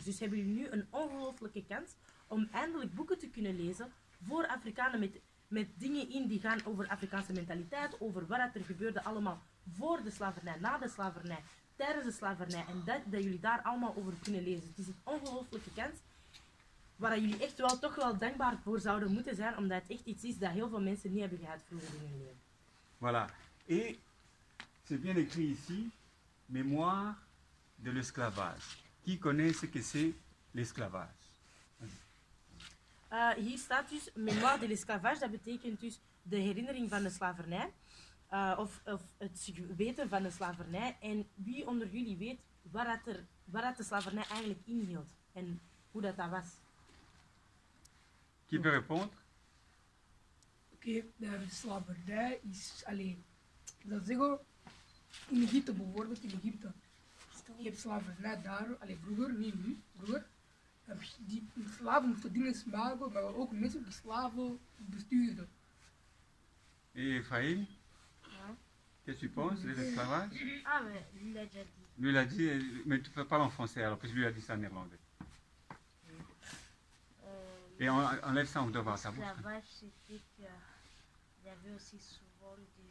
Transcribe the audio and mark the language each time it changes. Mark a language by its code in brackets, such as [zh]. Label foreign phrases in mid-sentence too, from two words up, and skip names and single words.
[nl] Dus hebben jullie nu een ongelooflijke kans om eindelijk boeken te kunnen lezen voor Afrikanen met dingen in die gaan over Afrikaanse mentaliteit, over wat er gebeurde allemaal voor de slavernij, na de slavernij, tijdens de slavernij. En dat jullie daar allemaal over kunnen lezen. Het is een ongelooflijke kans waar jullie echt wel toch wel dankbaar voor zouden moeten zijn, omdat het echt iets is dat heel veel mensen niet hebben gehad vroeger in hun leven. [fr] Voilà. Et c'est bien écrit ici, mémoire de l'esclavage. Qui connaît ce que c'est l'esclavage? [nl] Hier staat dus [fr] mémoire de l'esclavage, [nl] dat betekent dus de herinnering van de slavernij, of het weten van de slavernij. En wie onder jullie weet wat de slavernij eigenlijk inhield en hoe dat was? [fr] Qui peut répondre? [nl] Oké, de slavernij is alleen. Dat zeggen, in Egypte bijvoorbeeld, in Egypte. Je hebt slavernij daar, vroeger, niet nu, vroeger. Die slaven moesten dingen maken, maar ook mensen die slaven bestuurden. [fr] Et Ephraim? Qu'est-ce que tu penses de l'esclavage? Ah, mais lui l'a déjà dit. Lui l'a dit, mais tu parles en français alors, parce que lui a dit ça en néerlandais. Et on enlève ça, on doit voir ça. L'esclavage, c'était qu'il y avait aussi souvent des gens.